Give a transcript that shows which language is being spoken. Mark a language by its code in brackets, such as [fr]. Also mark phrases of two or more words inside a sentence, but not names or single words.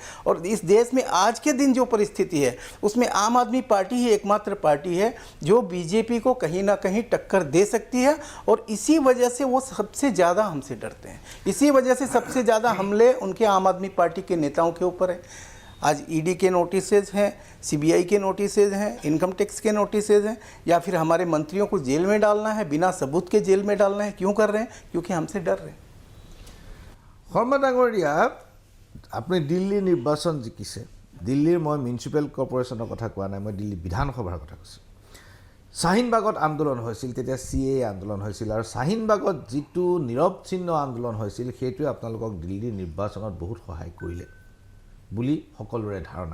[hi] और इस देश में आज के दिन जो परिस्थिति है उसमें आम आदमी पार्टी ही एकमात्र पार्टी है जो बीजेपी को कहीं ना कहीं टक्कर दे सकती है, और इसी वजह से वो सबसे ज़्यादा हमसे डरते हैं। इसी वजह से सबसे ज़्यादा हमले उनके आम आदमी पार्टी के नेताओं के ऊपर है। आज ईडी के नोटिसेज हैं, सीबीआई के नोटिसेज हैं, इनकम टैक्स के नोटिसेज हैं, या फिर हमारे मंत्रियों को जेल में डालना है, बिना सबूत के जेल में डालना है। क्यों कर रहे हैं? क्योंकि हमसे डर रहे हैं। [as] শৰ্মা ডাঙৰীয়া, আপুনি দিল্লী নিৰ্বাচন জিকিছে। দিল্লীৰ মই [en] municipal corporation's [as] কথা কোৱা নাই, মই দিল্লী বিধানসভাৰ কথা কৈছোঁ। শ্বাহিনবাগত আন্দোলন হৈছিল, তেতিয়া CAA আন্দোলন হৈছিল, আৰু শ্বাহিনবাগত যিটো নিৰৱচ্ছিন্ন আন্দোলন হৈছিল সেইটোৱে আপোনালোকক দিল্লীৰ নিৰ্বাচনত বহুত সহায় কৰিলে বুলি সকলোৰে ধাৰণা।